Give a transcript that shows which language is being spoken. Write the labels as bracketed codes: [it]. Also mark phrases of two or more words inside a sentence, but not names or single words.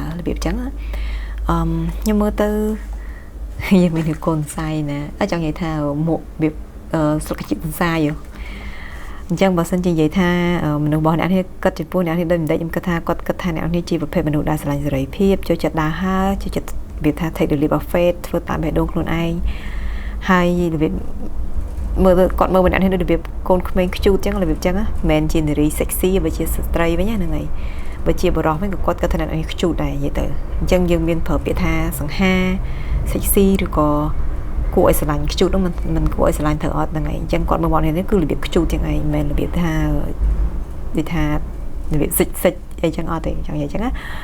[km] របៀបអញ្ចឹងខ្ញុំមើលទៅយើងមានកូនសាយណាចង់និយាយថាមុខរបៀបស្លឹកជាតិសាយអញ្ចឹងបើសិនជានិយាយថាមនុស្សរបស់អ្នកនេះគិតចំ ពោះអ្នកនេះដូចមិនដេចខ្ញុំគិតថាគាត់គិតថាអ្នកនេះជាប្រភេទមនុស្សដែលស្រឡាញ់សេរីភាពចូលចិត្តដើរហើរចូលចិត្តវាថា [en] take the leap of faith [km] ធ្វើតាមបេះដូងខ្លួនឯងហើយរបៀបមើលគាត់មើលម្នាក់នេះដូចរបៀបកូនក្មេងខ្ជូតអញ្ចឹងរបៀបអញ្ចឹងមិនមែនជានារី sexy បើជាស្ត្រីវិញហ្នឹងហើយបើជាបរោះវិញក៏គាត់គិតថានេះខ្ជូតដែរនិយាយទៅអញ្ចឹងយើងមានប្រើពាក្យថាសង្ហា sexy ឬក៏គួរឲ្យស្រឡាញ់ខ្ជូតនោះមិនគួរឲ្យស្រឡាញ់ត្រូវអត់ហ្នឹងឯងអញ្ចឹងគាត់មើលមកនេះគឺរបៀបខ្ជូតចឹងឯងមិនមែនរបៀបថានិយាយថារបៀបសិចអីចឹងអត់ទេចង់និយាយចឹងណា